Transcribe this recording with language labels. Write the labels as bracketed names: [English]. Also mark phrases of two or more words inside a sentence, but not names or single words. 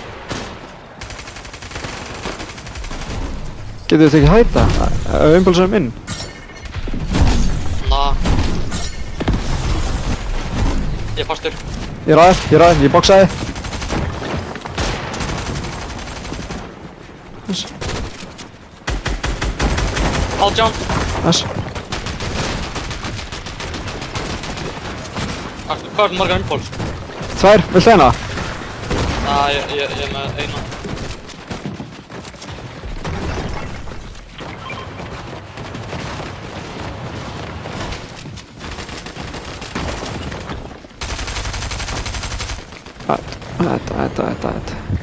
[Icelandic] Getur þið tekið hæta? Impulsum inn? Na. Ég er fastur. Ég er aðeins, ég boxaði. Nice. [English] All jump. [Icelandic] Nice. Hvað er margar impuls? 2, viltu eina? Ég er með eina. Þetta.